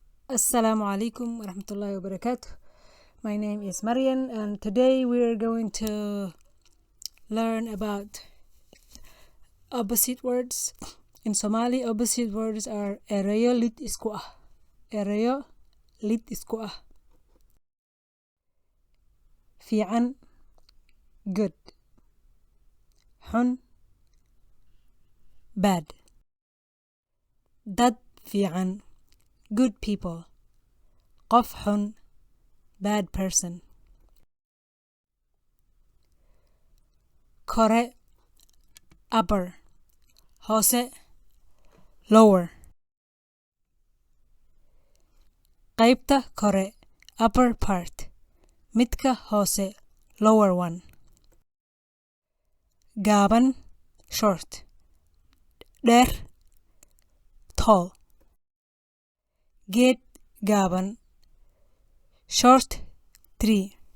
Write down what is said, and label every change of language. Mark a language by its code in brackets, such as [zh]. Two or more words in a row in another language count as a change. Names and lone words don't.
[ar] السلام عليكم ورحمة الله وبركاته. [en] My name is Marian, and today we are going to learn about opposite words. In Somali, opposite words are [so] ereyo lit isku ah. Ereyo lit isku ah. Fiican, good. Xun, bad. Dad fiican, [en] good people. [so] Qof xun, [en] bad person. [so] Kore, upper. Hoose, lower. Qaybta kore, [en] upper part. [so] Midka hoose, [en] lower one. [so] Gaaban, short. Dheer, tall. Geed gaaban, [en] short tree.